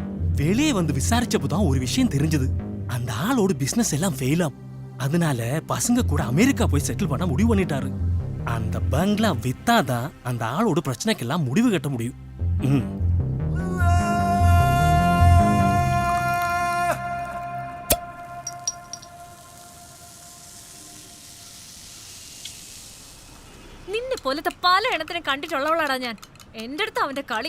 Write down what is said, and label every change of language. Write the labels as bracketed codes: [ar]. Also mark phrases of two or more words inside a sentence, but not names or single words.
[ta] வெளியே வந்து விசாரிச்சப்பதான் ஒரு விஷயம் தெரிஞ்சது. அந்த ஆளோட பிசினஸ் எல்லாம் ஃபெயிலாம். அதனால பசங்க கூட அமெரிக்கா போய் செட்டில் பண்ண முடிவு பண்ணிட்டாரு. அந்த பங்களா வித்தாதான் அந்த ஆளோட பிரச்சனைக்கெல்லாம் முடிவு கட்ட முடியும். [ml] നിന്നെ പോലത്തെ പല എണ്ണത്തിനെ കണ്ടിട്ടുള്ളവളാടാ ഞാൻ. എന്റെ അടുത്ത് അവന്റെ കളി.